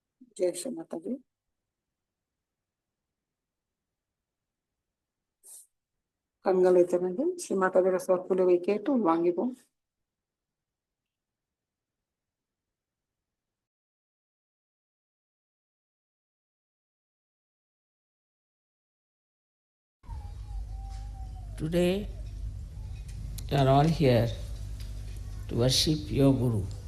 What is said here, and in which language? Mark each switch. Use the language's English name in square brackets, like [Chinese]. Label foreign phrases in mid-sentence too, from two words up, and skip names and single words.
[Hindi] जय श्री माता जी। [Tamil] கண்களை திறந்து ஸ்ரீ மாதாவோட சொற்பொழிவை கேட்டு உள்வாங்கிப்போம். [English] Today, you are all here to worship your Guru.